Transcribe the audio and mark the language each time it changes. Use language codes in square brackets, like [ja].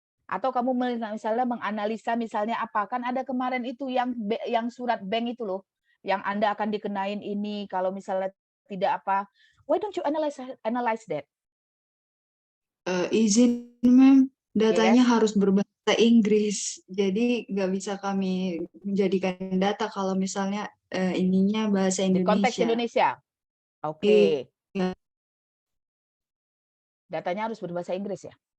[id] Atau kamu misalnya menganalisa misalnya apa, kan ada kemarin itu yang surat bank itu loh, yang Anda akan dikenain ini kalau misalnya tidak apa. [en] Why don't you analyze that? [id] Izin, ma'am, datanya [en] Yes. [id] harus berbahasa Inggris, jadi nggak bisa kami menjadikan data kalau misalnya ininya bahasa Di konteks Indonesia. Indonesia. Oke. Iya, Datanya harus berbahasa Inggris ya?